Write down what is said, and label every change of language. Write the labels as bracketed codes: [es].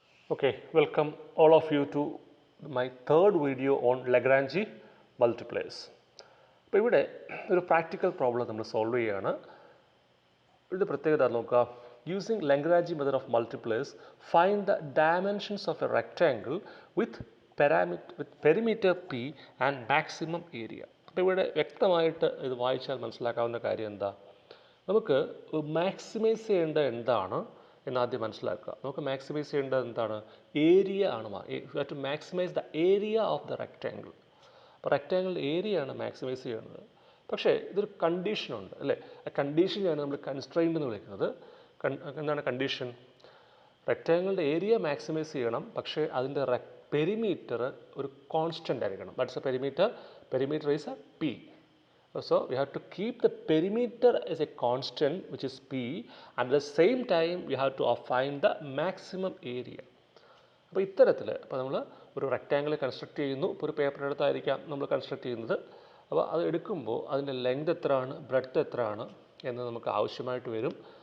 [en] Okay, welcome all of you to my third video on Lagrange multipliers. [ml] അപ്പോൾ ഇവിടെ ഒരു practical problem നമ്മൾ solve ചെയ്യുകയാണ്. ഇതിൻ്റെ പ്രത്യേകത നോക്കുക. [en] Using Lagrange method of multipliers find the dimensions of a rectangle with perimeter P and maximum area. [ml] അപ്പോൾ ഇവിടെ വ്യക്തമായിട്ട് ഇത് വായിച്ചാൽ മനസ്സിലാക്കാവുന്ന കാര്യം എന്താ, നമുക്ക് മാക്സിമൈസ് ചെയ്യേണ്ട എന്താണ് എന്നാദ്യം മനസ്സിലാക്കുക. നമുക്ക് മാക്സിമൈസ് ചെയ്യേണ്ടത് എന്താണ്? ഏരിയ ആണ്. [en] You have to maximise the area of the rectangle. [ml] അപ്പോൾ റെക്റ്റാങ്കിളിൻ്റെ ഏരിയ ആണ് മാക്സിമൈസ് ചെയ്യുന്നത്. പക്ഷേ ഇതൊരു കണ്ടീഷനുണ്ട് അല്ലേ? ആ കണ്ടീഷനെയാണ് നമ്മൾ കൺസ്ട്രെയിൻറ്റ് എന്ന് വിളിക്കുന്നത്. എന്താണ് കണ്ടീഷൻ? റെക്റ്റാങ്കിളിൻ്റെ ഏരിയ മാക്സിമൈസ് ചെയ്യണം, പക്ഷേ അതിൻ്റെ പെരിമീറ്റർ ഒരു കോൺസ്റ്റൻ്റ് ആയിരിക്കണം. [en] That's a perimeter is a P. So we have to keep the perimeter as a constant, which is P, and at the same time we have to find the maximum area. [ml] അപ്പോൾ ഇത്തരത്തിൽ ഇപ്പോൾ നമ്മൾ ഒരു rectangle construct ചെയ്യുന്നു. ഇപ്പോൾ ഒരു paper എടുത്തായിരിക്കാം നമ്മൾ construct ചെയ്യുന്നത്. അപ്പോൾ അത് എടുക്കുമ്പോൾ അതിൻ്റെ ലെങ്ത് എത്രയാണ്, ബ്രെഡ്ത്ത് എത്രയാണ് എന്ന് നമുക്ക് ആവശ്യമായിട്ട് വരും.